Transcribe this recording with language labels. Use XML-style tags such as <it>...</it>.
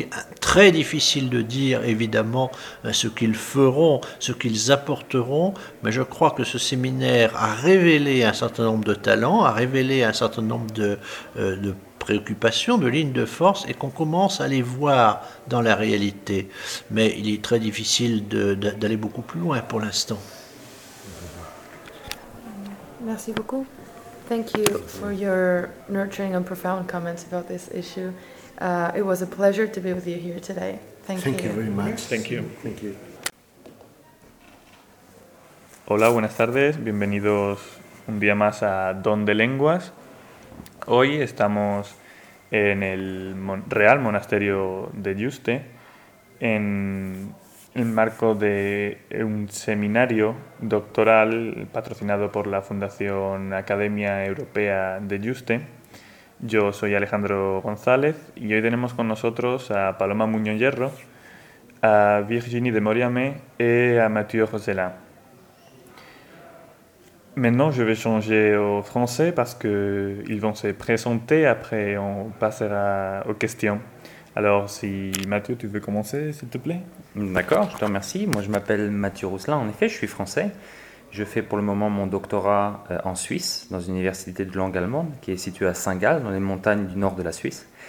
<fr>Il est très difficile de dire, évidemment, ce qu'ils feront, ce qu'ils apporteront, mais je crois que ce séminaire a révélé un certain nombre de talents, a révélé un certain nombre de préoccupations, de lignes de force, et qu'on commence à les voir dans la réalité. Mais il est très difficile d'aller beaucoup plus loin pour l'instant. Merci beaucoup.</fr> <en>Thank you for your nurturing and profound comments about this issue. It was a pleasure to be with you here today. Thank you very much. Thank you.</en> <es>Hola, buenas tardes. Bienvenidos un día más a Donde Lenguas. Hoy estamos en el Real Monasterio de Yuste, en el marco de un seminario doctoral patrocinado por la Fundación Academia Europea de Yuste. Yo soy Alejandro González y hoy tenemos con nosotros a Paloma Muñoz Hierro, a Virginie de Moriamé y a Mathieu Rosela.</es> <fr>Maintenant, je vais changer au français parce que ils vont se présenter. Après, on passera aux questions. Alors, si Mathieu, tu veux commencer, s'il te plaît. D'accord, je te remercie. Moi, je m'appelle Mathieu Rousselin. En effet, je suis français. Je fais pour le moment mon doctorat en Suisse, dans une université de langue allemande qui est située à Saint-Gall, dans les montagnes du nord de la Suisse.</fr>